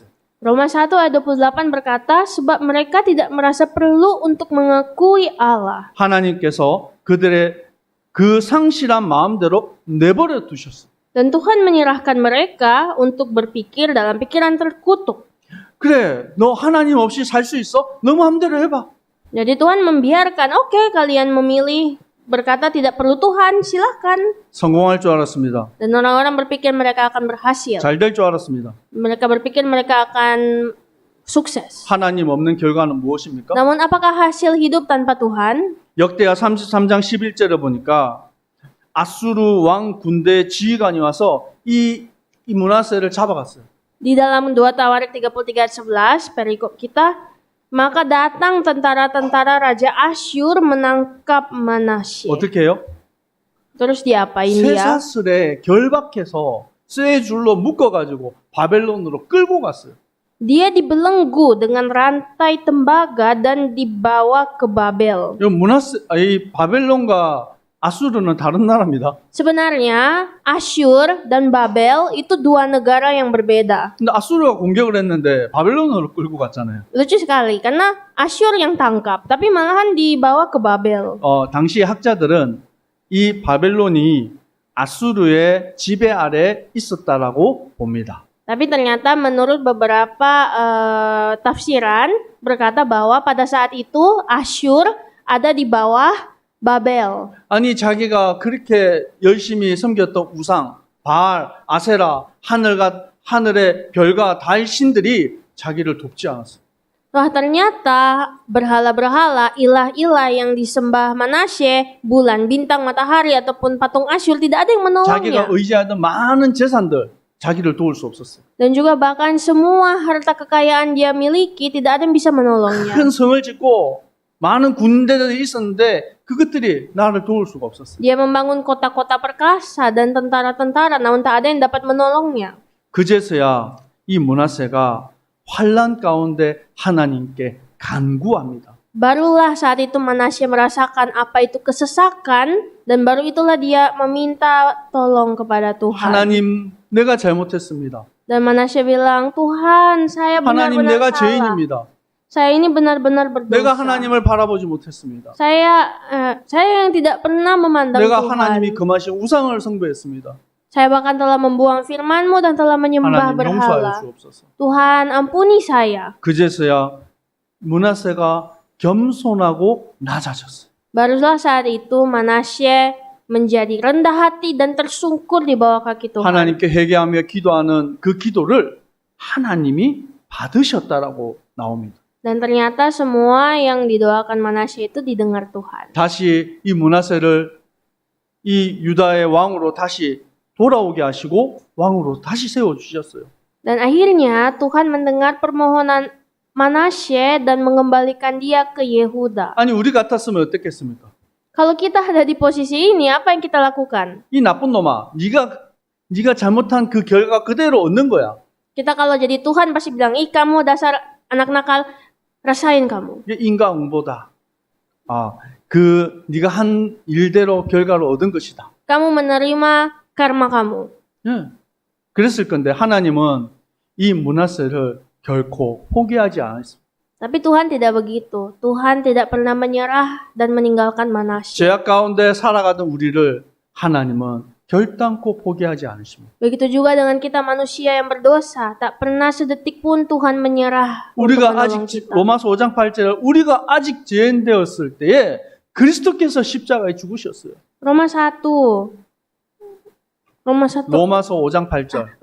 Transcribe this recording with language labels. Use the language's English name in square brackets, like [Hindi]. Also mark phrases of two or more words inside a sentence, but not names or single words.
[Indonesian] Roma 1 ayat 28 berkata, sebab mereka tidak merasa perlu untuk mengakui Allah. [Korean] 하나님께서 그들의 그 상실한 마음대로 내버려 두셨어요. [Indonesian] Dan Tuhan menyerahkan mereka untuk berpikir dalam pikiran terkutuk. [Korean] 그래, 너 하나님 없이 살 수 있어? 너 마음대로 해봐. [Indonesian] Jadi Tuhan membiarkan, oke, kalian memilih berkata tidak perlu Tuhan, silahkan. [Korean] 성공할 줄 알았습니다. [Indonesian] Dan orang-orang berpikir mereka akan berhasil. [Korean] 잘 될 줄 알았습니다. [Indonesian] Mereka berpikir mereka akan sukses. [Korean] 하나님 없는 결과는 무엇입니까? [Indonesian] Namun apakah hasil hidup tanpa Tuhan? [Korean] 역대하 33장 11절에 보니까 아수르 왕 군대 지휘관이 와서 이 므낫세를 잡아갔어요. [Indonesian] Di dalam 2 Tawarik 33 ayat 11, perikop kita, maka datang tentara-tentara Raja Asyur menangkap Manasye. [Korean] 어떻게 해요? [Indonesian] Terus diapain dia? [Korean] 쇠사슬에 결박해서 쇠줄로 묶어가지고 바벨론으로 끌고 갔어요. [Indonesian] Dia dibelenggu dengan rantai tembaga dan dibawa ke Babel. [Korean] 이 바벨론과 아수르는 다른 나라입니다. [Indonesian] Sebenarnya Asyur dan Babel itu dua negara yang berbeda. [Korean] 근데 아수르가 공격을 했는데 바벨론으로 끌고 갔잖아요. [Indonesian] Lucu sekali karena Asyur yang tangkap, tapi malahan dibawa ke Babel. [Korean] 당시 학자들은 이 바벨론이 아수르의 지배 아래 있었다라고 봅니다. [Indonesian] Tapi ternyata menurut beberapa tafsiran berkata bahwa pada saat itu Asyur ada di bawah Babel. [Korean] 아니 자기가 그렇게 열심히 섬겼던 우상, 바알, 아세라, 하늘의 별과 달 신들이 자기를 돕지 않았어요. [Indonesian] Wah, ternyata berhala-berhala, ilah-ilah yang disembah Manasye, bulan, bintang, matahari ataupun patung Asyur tidak ada yang menolongnya. [Korean] 자기가 의지하던 많은 재산들 자기를 도울 수 없었어요. [Indonesian] Dan juga bahkan semua harta kekayaan dia miliki tidak ada yang bisa menolongnya. [Korean] 큰 성을 짓고 많은 군대들이 있었는데 그것들이 나를 도울 수가 없었어요. [Indonesian] Dia membangun kota-kota perkasa dan tentara-tentara, namun tak ada yang dapat menolongnya. [Korean] 그제서야 이 므낫세가 환난 가운데 하나님께 간구합니다. [Indonesian] Barulah saat itu Manasye merasakan apa itu kesesakan dan baru itulah dia meminta tolong kepada Tuhan. [Korean] 하나님, 내가 잘못했습니다. [Indonesian] Dan Manasye bilang, Tuhan, saya [Korean] 하나님, [Indonesian] benar-benar [Korean] 내가 [Indonesian] salah. [Korean] 죄인입니다. [Indonesian] Saya ini benar-benar [Korean] 내가 [Indonesian] berdosa. [Korean] 하나님을 바라보지 못했습니다. [Indonesian] Saya yang tidak pernah memandang [Korean] 내가 [Indonesian] Tuhan. [Korean] 하나님이 금하신 우상을 숭배했습니다. [Indonesian] Saya bahkan telah membuang firman-Mu dan telah menyembah [Korean] 하나님 [Indonesian] berhala. [Korean] 용서하여 주옵소서. [Indonesian] Tuhan, ampuni saya. [Korean] 그제서야 므낫세가 겸손하고 낮아졌어요. [Indonesian] Barulah saat itu Manasye menjadi rendah hati dan tersungkur di bawah kaki Tuhan. [Korean] 하나님께 회개하며 기도하는 그 기도를 하나님이 받으셨다라고 나옵니다. [Indonesian] Dan ternyata semua yang didoakan Manasye itu didengar Tuhan. [Korean] 다시 이 므낫세를 이 유다의 왕으로 다시 돌아오게 하시고 왕으로 다시 세워 주셨어요. [Indonesian] Dan akhirnya Tuhan mendengar permohonan Manasye dan mengembalikan dia ke Yehuda. [Korean] 아니 우리 같았으면 어땠겠습니까? [Indonesian] Kalau kita ada di posisi ini, apa yang kita lakukan? [Korean] 이 나쁜 놈아, 네가 잘못한 그 결과 그대로 얻는 거야. [Indonesian] Kita kalau jadi Tuhan pasti bilang, ih kamu dasar anak nakal, rasain kamu. [Korean] 이게 인과응보다. 네가 한 일대로 결과를 얻은 것이다. [Indonesian] Kamu menerima karma kamu. [Korean] 예. 그랬을 건데 하나님은 이 므낫세를 결코 포기하지 않았습니다. [Indonesian] Tapi Tuhan tidak begitu. Tuhan tidak pernah menyerah dan meninggalkan Manasye. [Korean] 죄악 가운데 살아가던 우리를 하나님은 결단코 포기하지 않으십니다. [Indonesian] Begitu juga dengan kita manusia yang berdosa, tak pernah sedetik pun Tuhan menyerah untuk [Korean] 우리가 [Indonesian] menolong [Korean] 아직 [Indonesian] kita. [Korean] 로마서 5장 8절 우리가 아직 죄인되었을 때에 그리스도께서 십자가에 죽으셨어요. [Indonesian] Roma 1. [Korean] 로마서 5장 8절.